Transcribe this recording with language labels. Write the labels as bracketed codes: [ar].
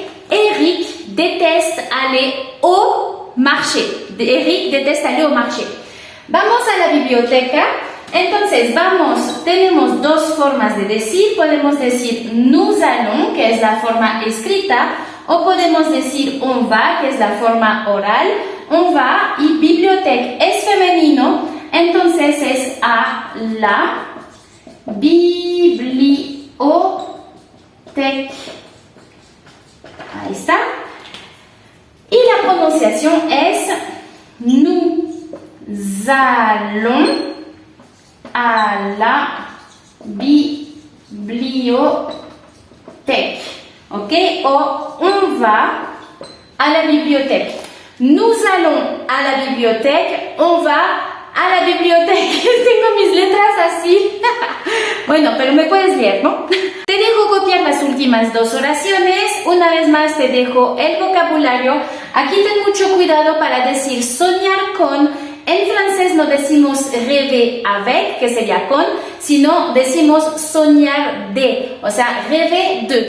[fr] Eric déteste aller au marché. Eric déteste aller au marché. [es] Vamos a la biblioteca. Entonces, tenemos dos formas de decir. Podemos decir [fr] nous allons, [es] que es la forma escrita, o podemos decir [fr] on va, [es] que es la forma oral. [fr] On va [es] y bibliothèque es femenino, entonces es a la bibliothèque. Ahí está. Y la pronunciación es [fr] nous allons a la bibliothèque. [es] ¿Ok? [fr] O on va a la bibliothèque. Nous allons a la bibliothèque, on va a la bibliothèque. [es] Tengo mis letras así. Bueno, pero me puedes leer, ¿no? Te dejo copiar las últimas dos oraciones. Una vez más te dejo el vocabulario. Aquí ten mucho cuidado para decir soñar con. En francés no decimos rêver avec, que sería con, sino decimos soñar de, o sea, rêver de.